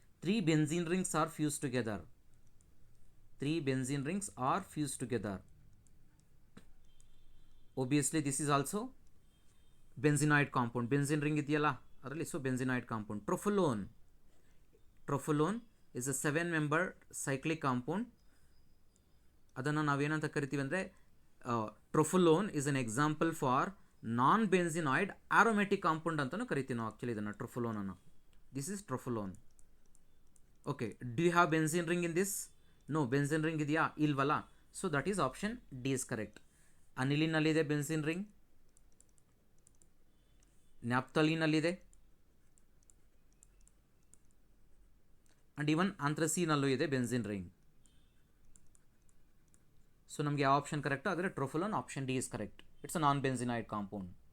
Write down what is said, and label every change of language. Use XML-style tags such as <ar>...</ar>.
<en>Three benzene rings are fused together. Three benzene rings are fused together. Obviously this is also benzenoid compound. Benzene ring</en> <kn>ಇದೆಯಲ್ಲ ಅದರಲ್ಲಿ,</kn> <en>So benzenoid compound. Trophylone is a 7-member cyclic compound.</en> <kn>ಅದನ್ನು ನಾವೇನಂತ ಕರಿತೀವಿ ಅಂದರೆ</kn> <en>trophylone is an example for non-benzenoid aromatic compound</en> <kn>ಅಂತಲೂ ಕರಿತೀವಿ ನಾವು actually ಇದನ್ನು, trophylone ಅನ್ನು.</kn> <en>This is trophylone. Okay, do you have benzene ring in this? No, benzene ring</en> <kn>ಇದೆಯಾ? ಇಲ್ವಲ್ಲ.</kn> <en>So that is option D is correct.</en> <kn>ಅನಿಲಿನಲ್ಲಿದೆ benzene ring, ನ್ಯಾಪ್ಥಲಿನಲ್ಲಿದೆ,</kn> <en>and even</en> <kn>ಆಂಥ್ರಸೀನಲ್ಲೂ ಇದೆ benzene ring. So ನಮಗೆ ಯಾವ ಆಪ್ಷನ್ ಕರೆಕ್ಟ್ ಆದರೆ ಟ್ರೋಫೋಲೋನ್, option D is correct.</kn> <en>It's a non benzenoid compound.</en>